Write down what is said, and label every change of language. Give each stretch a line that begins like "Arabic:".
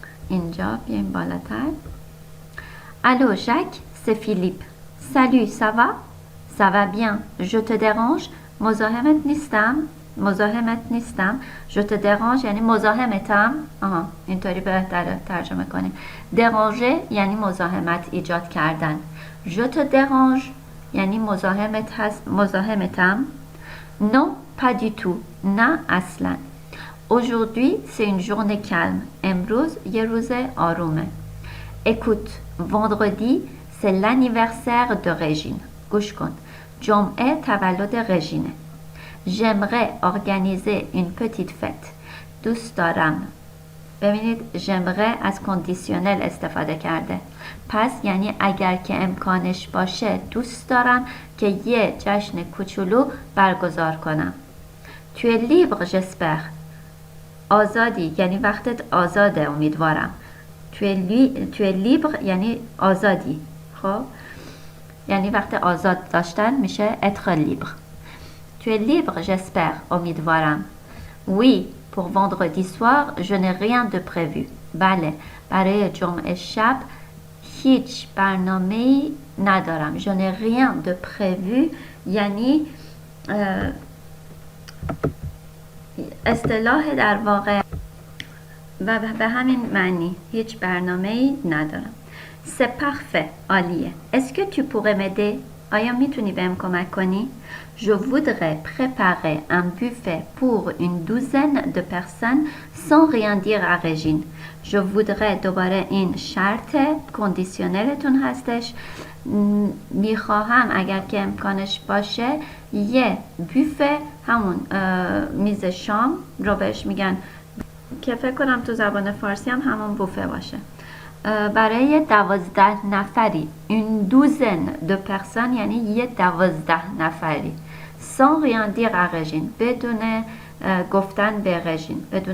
Persian: اینجا بیایم بالاتر.
French: Allô, Jacques, c'est Philippe. Salut, ça va? Ça va bien. Je te dérange?
Persian: مزاحمت نیستم.
French: Je te dérange
Persian: یعنی مزاحمتم. اینطوری بهتره ترجمه کنیم. déranger یعنی مزاحمت ایجاد کردن.
French: Je te dérange
Persian: یعنی مزاحمتم.
French: Non, pas du tout.
Persian: نه اصلا.
French: Aujourd'hui, c'est une journée calme.
Persian: امروز یه روز آرومه.
French: Écoute, vendredi, c'est l'anniversaire de Régine.
Persian: گوش کن. جمعه تولد رژینه.
French: J'aimerais organiser une petite fête.
Persian: دوست دارم. ببینید j'aimerais از کندیشنل استفاده کرده. پس یعنی اگر که امکانش باشه دوست دارم که یه جشن کوچولو برگزار کنم.
French: Tu es libre, j'espère.
Persian: آزادی یعنی وقتت آزاده امیدوارم.
French: Tu es libre
Persian: یعنی آزادی. خب یعنی وقت آزاد داشتن میشه
French: être libre. Tu es libre, j'espère.
Persian: امیدوارم.
French: Oui, pour vendredi soir, je n'ai rien de prévu.
Persian: بله، برای جمعه شب هیچ برنامه‌ای ندارم.
French: Je n'ai rien de prévu
Persian: یعنی اصطلاح در واقع و به همین معنی هیچ برنامه‌ای ندارم.
French: C'est parfait.
Persian: عالیه.
French: Est-ce que tu pourrais m'aider?
Persian: آیا میتونی بهم کمک کنی؟
French: Je voudrais préparer un buffet pour une douzaine de personnes sans rien dire à Régine. Je voudrais
Persian: دوباره این شرط کندیشنلتون هستش. میخواهم اگر که امکانش باشه یه بوفه همون میز شام رو بهش میگن که فکر کنم تو زبان فارسی هم همون بوفه باشه. برای 12 نفری.
French: une douzaine de personnes
Persian: یعنی یه 12 نفری.
French: sans rien dire à Régine
Persian: بدون گفتن به رژین.